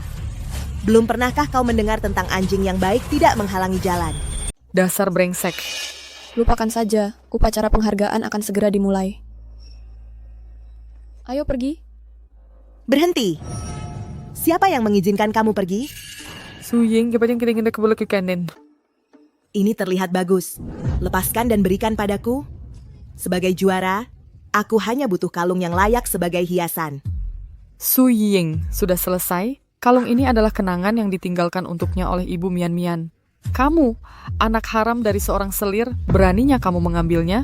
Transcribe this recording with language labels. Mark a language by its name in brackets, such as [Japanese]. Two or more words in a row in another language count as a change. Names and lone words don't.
[Indonesian] Belum pernahkah kau mendengar tentang anjing yang baik tidak menghalangi jalan? Dasar brengsek. Lupakan saja. Upacara penghargaan akan segera dimulai. Ayo pergi. Berhenti. Siapa yang mengizinkan kamu pergi? Su Ying, [Filipino] kapag yung kitingin na kabulok yung kanin. [Indonesian] Ini terlihat bagus. Lepaskan dan berikan padaku. Sebagai juara, aku hanya butuh kalung yang layak sebagai hiasan. Su Ying, sudah selesai? Kalung ini adalah kenangan yang ditinggalkan untuknya oleh ibu Mian. Kamu, anak haram dari seorang selir, beraninya kamu mengambilnya?